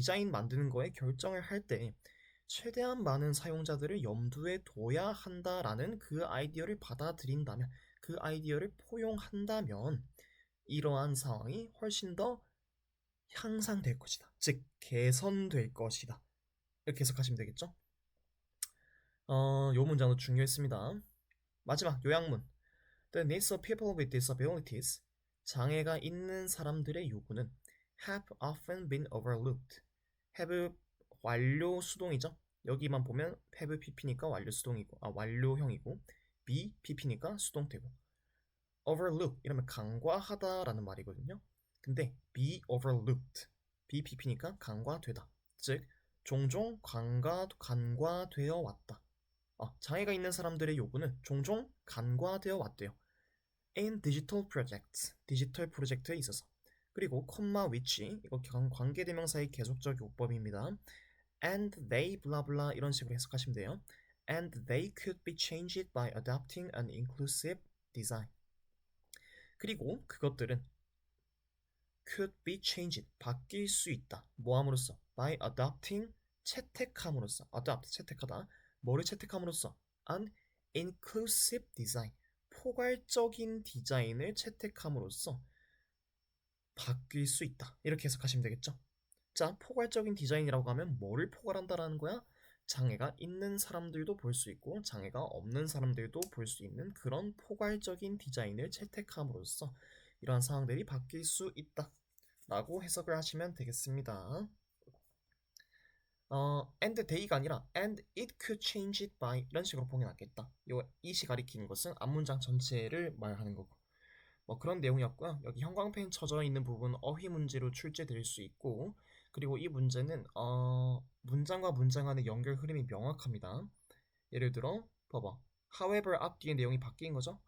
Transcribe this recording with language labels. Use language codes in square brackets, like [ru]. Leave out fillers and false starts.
[ko] 만드는 거에 결정을 할 때 최대한 많은 사용자들을 염두에 둬야 한다라는 그 아이디어를 받아들인다면, 그 아이디어를 포용한다면 이러한 상황이 훨씬 더 향상될 것이다. 즉 개선될 것이다. 이렇게 해석하시면 되겠죠? 요 문장도 중요했습니다. 마지막 요약문. [en] The needs of people with disabilities, 장애가 있는 사람들의 요구는 have often been overlooked. [ko] have 완료 수동이죠. 여기만 보면 have pp니까 완료 수동이고 완료형이고 be pp니까 수동태고 overlook 이러면 간과하다라는 말이거든요. 근데 be overlooked be pp니까 간과되다. 즉 종종 간과되어 왔다. 장애가 있는 사람들의 요구는 종종 간과되어 왔대요. In digital projects, 디지털 프로젝트에 있어서. 그리고 콤마 which 이거 관계대명사의 계속적 요법입니다. And they blah blah 이런 식으로 해석하시면 돼요. [en] And they could be changed by adopting an inclusive design. [ko] 그리고 그것들은 could be changed 바뀔 수 있다. 뭐함으로써? by adopting 채택함으로써. adopt 채택하다. 뭐를 채택함으로써? an inclusive design 포괄적인 디자인을 채택함으로써 바뀔 수 있다. 이렇게 해석하시면 되겠죠. 자, 포괄적인 디자인이라고 하면 뭐를 포괄한다라는 거야? 장애가 있는 사람들도 볼 수 있고 장애가 없는 사람들도 볼 수 있는 그런 포괄적인 디자인을 채택함으로써 이러한 상황들이 바뀔 수 있다 라고 해석을 하시면 되겠습니다. [en] and they가 아니라 and it could change it by 이런 식으로 보기 낫겠다. [ko] 요 it이 가리키는 것은 앞문장 전체를 말하는 거고 뭐 그런 내용이었고요. 여기 형광펜 쳐져 있는 부분 어휘 문제로 출제될 수 있고 그리고 이 문제는 문장과 문장 간의 연결 흐름이 명확합니다. 예를 들어 봐봐. however 앞뒤의 내용이 바뀐 거죠.